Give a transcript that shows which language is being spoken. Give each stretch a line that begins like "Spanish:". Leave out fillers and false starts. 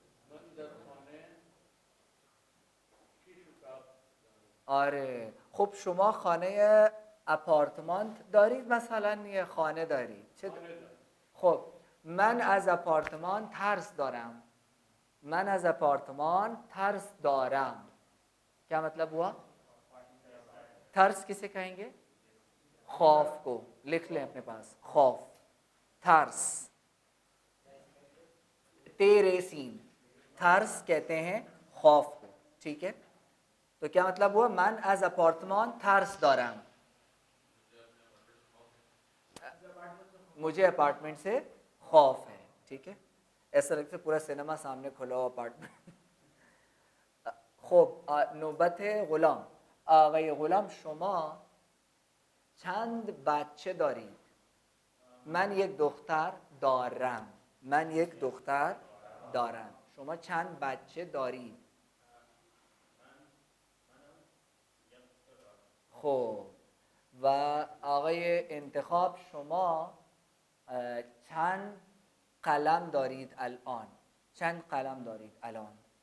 Persian: من در خانه 6 اتاق دارم. آره. خب شما خانه اپارتمان دارید مثلا یا خانه دارید؟ خانه دارم. خب من از اپارتمان ترس دارم. من از اپارتمان ترس دارم.
Urdu: کیا مطلب ہوا؟ ترس کسے کہیں گے؟ خوف کو. لکھ لیں اپنے پاس، خوف، ترس. تیرے سین، ترس کہتے ہیں خوف کو. ٹھیک ہے، تو کیا مطلب ہوا؟
Persian: من از اپارتمان ترس دارم.
Urdu: مجھے اپارٹمنٹ سے خوف ہے. ٹھیک ہے، ایسا لگتا ہے پورا سینما سامنے کھلا ہو اپارٹمنٹ.
Persian: خب نوبت غلام. آقای غلام شما چند بچه دارید؟ من یک دختر دارم. من یک دختر دارم. شما چند بچه دارید؟ خب و آقای انتخاب شما چند قلم دارید الان؟ چند قلم دارید الان؟